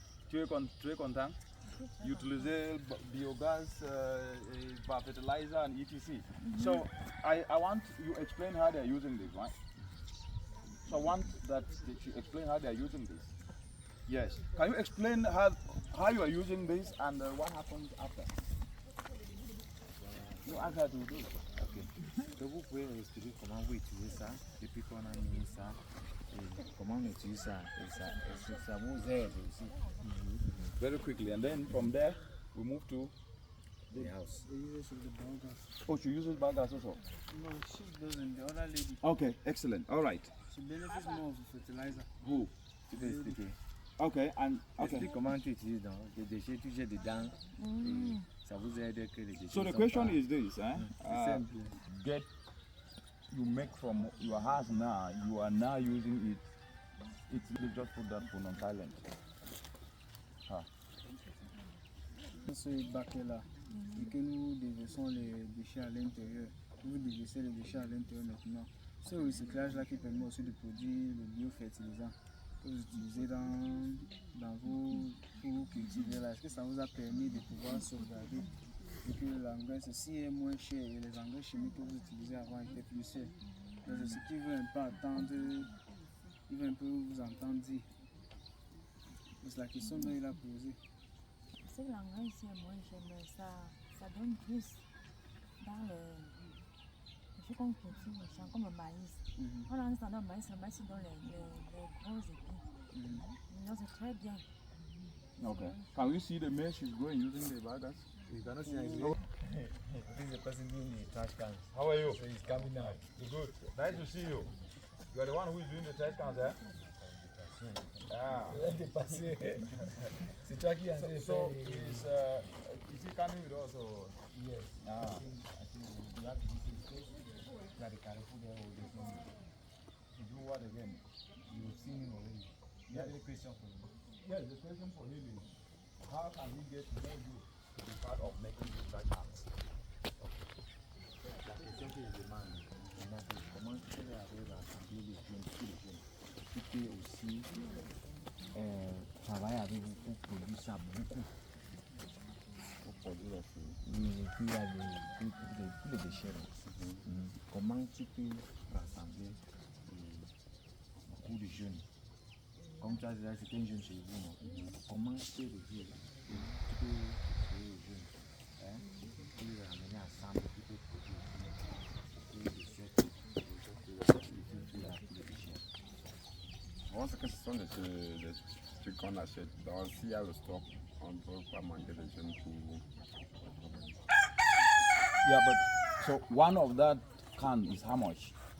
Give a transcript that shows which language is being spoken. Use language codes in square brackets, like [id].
[fr] Tu es content? Utiliser biogas, [en] Biofertilizer, and etc. So I want you explain how they're using this, right? So I want that you explain how they're using this. Yes. Can you explain how you are using this and what happens after? No, I got to do. Ok. [fr] Donc vous pouvez expliquer comment vous utilisez ça depuis qu'on a mis ça et comment on utilise ça et ça vous aide aussi. [en] Very quickly, and then from there we move to The house. The use of the biogas. Oh, she uses biogas also. No, she doesn't. The other lady. Okay, excellent. All right. She benefits more of the fertilizer. Who? [fr] Tu peux expliquer. [en] Okay, and okay. [fr] Explique comment tu utilises donc les déchets, tu jettes dedans et ça vous aide que les déchets. [en] So the [fr] sont [en] question [fr] pas- [en] is this, Simple. get you make from your house now, you are now using it. It's just put that phone on silent. [fr] Ce bac-là, et que nous déversons les déchets à l'intérieur, vous déversez les déchets à l'intérieur maintenant. Ce recyclage-là qui permet aussi de produire le biofertilisant que vous utilisez dans vos pour cultiver là, est-ce que ça vous a permis de pouvoir sauvegarder et que l'engrais ceci est moins cher et les engrais chimiques que vous utilisez avant étaient plus chers. Donc c'est ce qui veut un peu attendre, il veut un peu vous entendre dire. C'est la question dont il a posé. C'est que l'engrais ici est moins cher, mais ça donne plus dans les choses qu'on cultive au champ, comme le maïs. On a un standard de maïs, le maïs dans les gros épis. Donc c'est très bien. [en] Okay. Can we see the maize she's growing using the biogas? You cannot see anything. This is the person doing the trash cans. How are you? So he's coming out. Good. Nice to see you. You are the one who is doing the trash cans, eh? Ah. [fr] C'est toi qui as fait. [en] So is he coming with us or? Yes. Ah. You have to do this. Like the Carrefour there or there's no need. To do what again? You've seen him already. You have any question for him? Yes, the question for him is how can he get more youth to be part of making these trash cans? [fr] La question que je demande, comment tu peux arriver à assembler les jeunes, tous les jeunes? Tu peux aussi travailler avec vous pour produire ça beaucoup. Pour produire aussi. Oui, et puis il y a tous les déchets. Là. Comment tu peux rassembler beaucoup de jeunes? Comme tu as dit, c'était un jeune chez vous, non? Comment tu peux réduire? Tu peux créer les jeunes, hein? Tu peux les ramener ensemble, tu peux produire des déchets, tous les déchets. Bon, c'est que ce sont des trucs qu'on achète. Donc, s'il y a le stock, on ne peut pas manquer de jeunes pour. [en] Yeah, but so one of that can is how much?